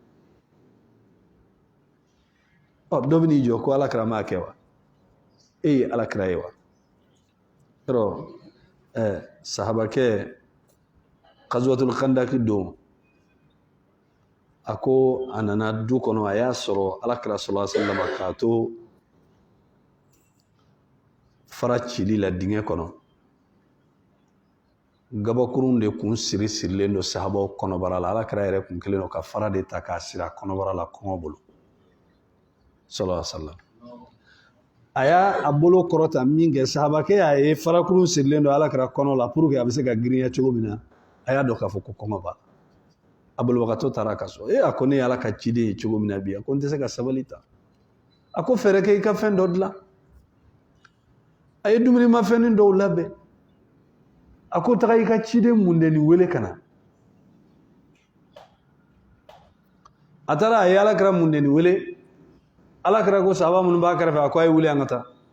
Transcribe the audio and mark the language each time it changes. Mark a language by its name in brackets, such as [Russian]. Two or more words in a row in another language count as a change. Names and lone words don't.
[Bambara] ɔ dɔ bɛ n'i jɔ ko alakira m'a kɛ wa e ye alakira ye wa yɔrɔ sahabakɛ [Arabic] غزوة الخندق [Bambara] don a ko a nana du kɔnɔ a y'a sɔrɔ alakira [Arabic] صلى الله عليه وسلم [Bambara] k'a to fara cili la dingɛ kɔnɔ gabakurun de kun sirilen don sahabaw kɔnɔbara la alakira yɛrɛ kun kelen don ka fara de ta k'a siri a kɔnɔbara la kɔngɔ bolo [Arabic] صلى الله عليه وسلم [Bambara] a y'a bolo kɔrɔta min kɛ sahabakɛ y'a ye farakurun sirilen don alakira kɔnɔ la [French] pour que [Bambara] a bɛ se ka girinya cogo min na a y'a dɔn k'a fɔ ko kɔngɔ b'a la a bolobagatɔ taara ka so a ko ne ye ala ka ciden ye cogo min na bi a ko n tɛ se ka sabali ta a ko fɛrɛ kɛ i ka fɛn dɔ dilan a ye dumunimafɛnnin dɔw labɛn a ko taga i ka ciden mundeni wele ka na a taara a ye alakira mundeni wele alakira ko sahaba minnu b'a kɛrɛfɛ a ko a ye wuli an ka taa